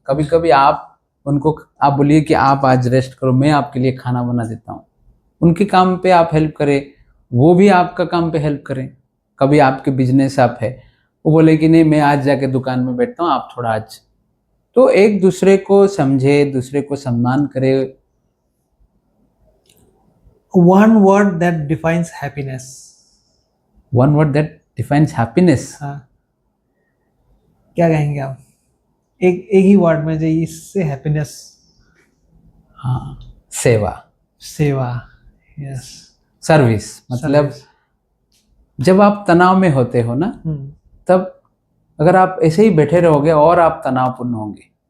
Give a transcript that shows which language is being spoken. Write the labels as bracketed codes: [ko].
[hi] कभी कभी आप उनको आप बोलिए कि आप आज रेस्ट करो, मैं आपके लिए खाना बना देता हूँ, उनके काम पे आप हेल्प करें, वो भी आपका काम पे हेल्प करें। कभी आपके बिजनेस आप है, वो बोले कि नहीं मैं आज जाके दुकान में बैठता हूँ, आप थोड़ा आज, तो एक दूसरे को समझे, दूसरे को सम्मान करे। [en] One word that defines happiness. One word that defines happiness. [hi] हाँ, क्या कहेंगे आप? एक ही वर्ड में जो इससे हैप्पीनेस। हाँ, सेवा। सेवा, यस। सर्विस, मतलब जब आप तनाव में होते हो ना, तब अगर आप ऐसे ही बैठे रहोगे और आप तनावपूर्ण होंगे।